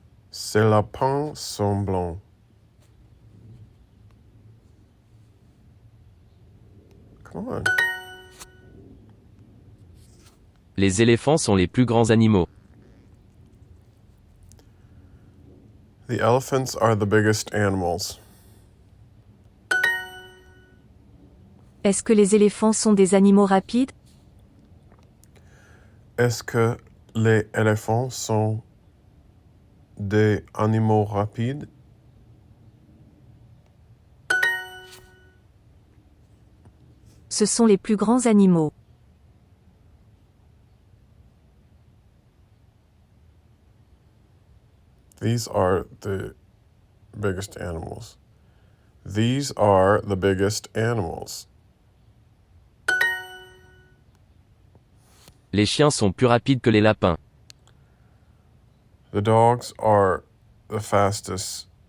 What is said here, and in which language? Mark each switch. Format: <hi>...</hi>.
<fr>Ces lapins sont blancs.</fr> <en>Come on.</en> <fr>Les éléphants sont les plus grands animaux.</fr> <en>The elephants are the biggest animals.</en> <fr>Est-ce que les éléphants sont des animaux rapides? Est-ce que les éléphants sont des animaux rapides? Ce sont les plus grands animaux.</fr> <en>These are the biggest animals. These are the biggest animals.</en> <fr>Les chiens sont plus rapides que les lapins.</fr> <en>The dogs are the fastest.</en>